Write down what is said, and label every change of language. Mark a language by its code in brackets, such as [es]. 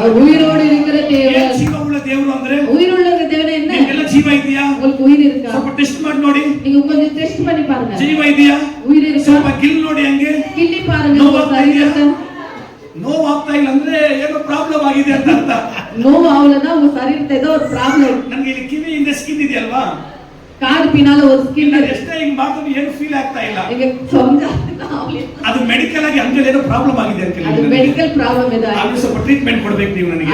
[ta] அவர் உயிரோடு இருக்கிற [kn] ಏನ್ [ta] தேவன். [kn] ಜೀವವುಳ್ಳ ದೇವರು ಅಂದ್ರೆ [ta] உயிருள்ள தேவன் என்ன? [kn] ನಿಮ್ಗೆಲ್ಲ ಜೀವ ಇದೆಯಾ? [ta] உங்களுக்கு உயிர் இருக்கா? [kn] ಸ್ವಲ್ಪ ಟೆಸ್ಟ್ ಮಾಡಿ ನೋಡಿ. [ta] நீங்க கொஞ்சம் டெஸ்ட் பண்ணி பாருங்க. [kn] ಜೀವ ಇದೆಯಾ? [ta] உயிர் இருக்கா? [kn] ಸ್ವಲ್ಪ ಗಿಲ್ ನೋಡಿ ಹಂಗೆ. [ta] கிள்ளி பாருங்க [kn] ನೋವು [ta] உங்க [kn] ಆಗ್ತಾ ಇದೆಯಾ? [ta] சரீரத்தை. [kn] ನೋವು ಆಗ್ತಾ ಇಲ್ಲ ಅಂದ್ರೆ ಏನೋ ಪ್ರಾಬ್ಲಮ್ ಆಗಿದೆ ಅಂತ ಅರ್ಥ. [ta] நோவு ஆகலன்னா உங்க சரீரத்தை ஏதோ ஒரு ப்ராப்ளம். [kn] ನನ್ಗೆ ಇಲ್ಲಿ ಕಿವಿಯಿಂದ ಸ್ಕಿನ್ ಇದೆಯಲ್ವಾ, [ta] காது பின்னால ஒரு ஸ்கின் [kn] ನಾನು ಎಷ್ಟೇ ಹಿಂಗ್ ಮಾಡಿದ್ರು ಏನು ಫೀಲ್ ಆಗ್ತಾ ಇಲ್ಲ. [ta] நீங்க சொந்த [kn] ಅದು ಮೆಡಿಕಲ್ ಆಗಿ ಹಂಗೆ ಏನೋ ಪ್ರಾಬ್ಲಮ್ ಆಗಿದೆ ಅಂತ [ta] அது மெடிக்கல் ப்ராப்ளம் ஏதோ [kn] ಅದು ಸ್ವಲ್ಪ ಟ್ರೀಟ್ಮೆಂಟ್ ಕೊಡ್ಬೇಕು ನೀವು ನನಗೆ.